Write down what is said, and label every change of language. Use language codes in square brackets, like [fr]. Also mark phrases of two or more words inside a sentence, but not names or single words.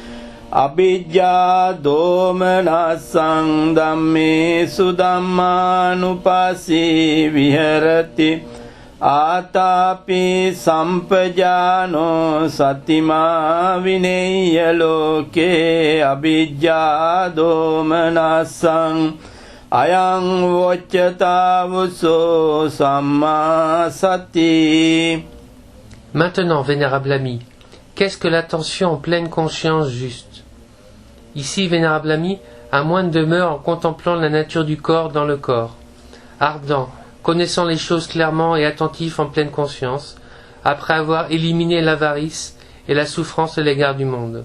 [pi] abhijjā domanassaṁ dhammesu dhammānupassī viharati ātāpi sampajāno satimā vineyya loke abhijjā domanassaṁ ayam vocchatavuso samma sati. [fr] Maintenant, vénérable ami, qu'est-ce que l'attention en pleine conscience juste? Ici, vénérable ami, un moine demeure en contemplant la nature du corps dans le corps, ardent, connaissant les choses clairement et attentif en pleine conscience, après avoir éliminé l'avarice et la souffrance à l'égard du monde.